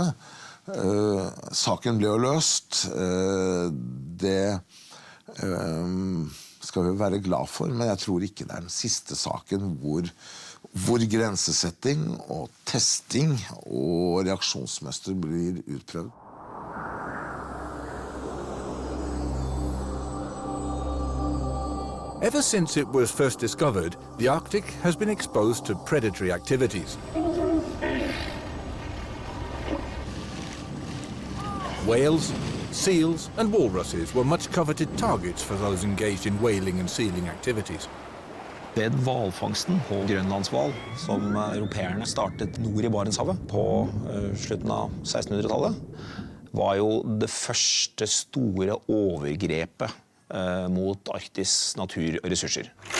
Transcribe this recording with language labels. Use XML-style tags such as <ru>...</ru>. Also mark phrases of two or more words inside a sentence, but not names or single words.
<no>Saken ble jo løst. Det skal vi være glad for, men jeg tror ikke det er den siste saken hvor grensesetting og testing og reaksjonsmønster blir utprøvd.</no> <en>Ever since it was first discovered, the Arctic has been exposed to predatory activities. Whales, seals and walruses were much coveted targets for those engaged in whaling and sealing activities.</en> <no>Ved hvalfangsten på grønlandshval, som europeerne startet nord i Barentshavet på slutten av 1600-tallet, var jo det første store overgrepet mot Arktis natur og ressurser.</no>